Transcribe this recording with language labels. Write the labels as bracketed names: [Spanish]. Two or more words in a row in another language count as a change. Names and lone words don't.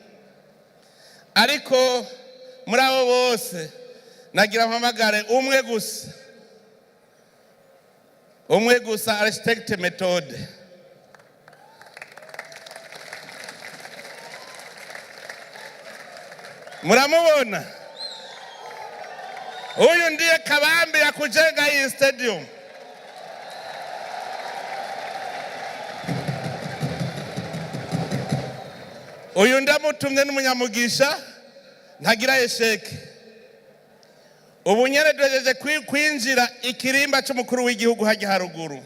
[Rundi] Ariko muri abo bose nagira mpamagare umwe gusa architect methode. Muramubona? [Swahili] Huyu ndiye kabambi ya kujenga hii stadium. [Rundi] Uyu ndamutumye n'umunyamugisha ntagira yesheke. Ubu nyene duhejeje kwinjira ikirimba cy'umukuru w'igihugu hajya haruguru.